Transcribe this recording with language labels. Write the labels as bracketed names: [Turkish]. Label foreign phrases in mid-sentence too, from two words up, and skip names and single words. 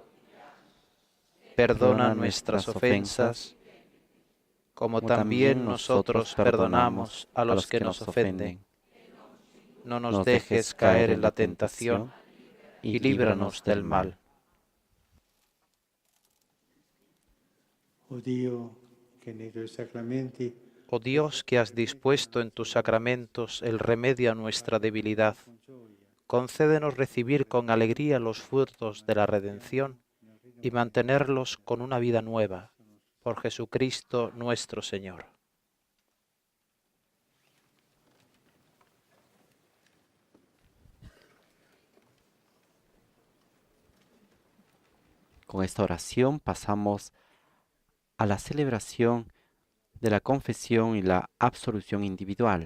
[Spanish] Perdona nuestras ofensas, como también nosotros perdonamos a los que nos ofenden. No nos dejes caer en la tentación y líbranos del mal. [Italian] O Dio che nei tuoi sacramenti [Spanish] Oh Dios, que has dispuesto en tus sacramentos el remedio a nuestra debilidad, concédenos recibir con alegría los frutos de la redención y mantenerlos con una vida nueva, por Jesucristo nuestro Señor. Con esta oración pasamos a la celebración de la confesión y la absolución individual.